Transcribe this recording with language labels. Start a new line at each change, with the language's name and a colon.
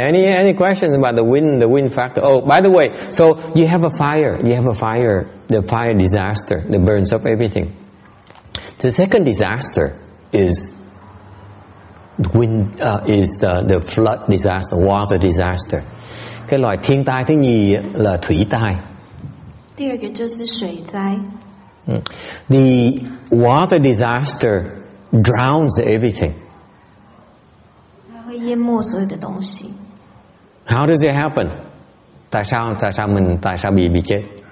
English: Any questions about the wind factor? Oh, by the way, so you have a fire. The fire disaster that burns up everything. The second disaster is wind. Is the flood disaster, water disaster.
Vietnamese: Cái loại thiên tai thứ nhì là thủy tai.
Chinese: 第二个就是水灾。
English: The water disaster drowns everything.
Chinese: 会淹没所有的东西。
English: How does it happen?
Vietnamese: Tại sao bị chết?